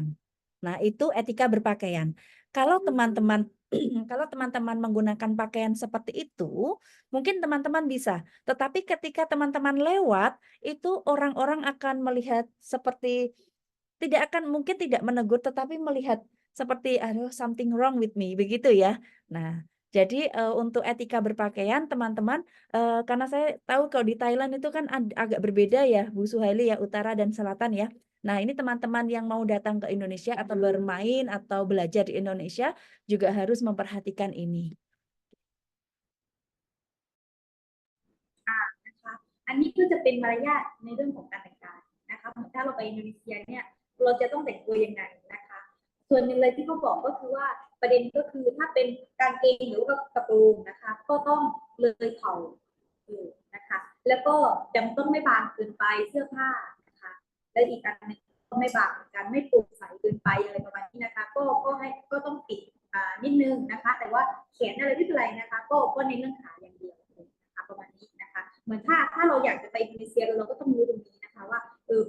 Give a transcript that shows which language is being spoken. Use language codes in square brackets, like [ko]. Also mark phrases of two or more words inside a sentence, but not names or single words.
[id] Nah, itu etika berpakaian. Kalau teman-teman menggunakan pakaian seperti itu, mungkin teman-teman bisa. Tetapi ketika teman-teman lewat, itu orang-orang akan melihat seperti mungkin tidak menegur, tetapi melihat seperti aduh [en] something wrong with me, [id] begitu ya. Nah, jadi untuk etika berpakaian teman-teman, karena saya tahu kalau di Thailand itu kan agak berbeda ya, Bu Suhaili ya, utara dan selatan ya. Nah, ini teman-teman yang mau datang ke Indonesia atau bermain atau belajar di Indonesia juga harus memperhatikan ini. [th] นะคะอันนี้ก็จะเป็นมารยาทในเรื่องของการแต่งกายนะคะถ้าเราไปอินโดนีเซียเนี่ยเราจะต้องแต่งตัวยัง ไงนะคะส่วนหนึ่งเลยที่เขาบอกก็คือว่าประเด็นก็คือถ้าเป็นกางเกงหรือว่ากระโปรงนะคะก็ต้องเลยเข่านะคะแล้วก็ยังต้องไม่บางเกินไปเสื้อผ้านะคะและอีกอันนึงก็ไม่บางเหมือนกันไม่โปร่งใสเกินไปอะไรประมาณนี้นะคะก็ต้องปิดนิดนึงนะคะแต่ว่าแขนอะไรไม่เป็นไรนะคะก็ในเรื่องขาอย่างเดียวนะคะประมาณนี้นะคะเหมือนถ้าเราอยากจะไปอินโดนีเซียเราก็ต้องรู้ตรงนี้นะคะว่า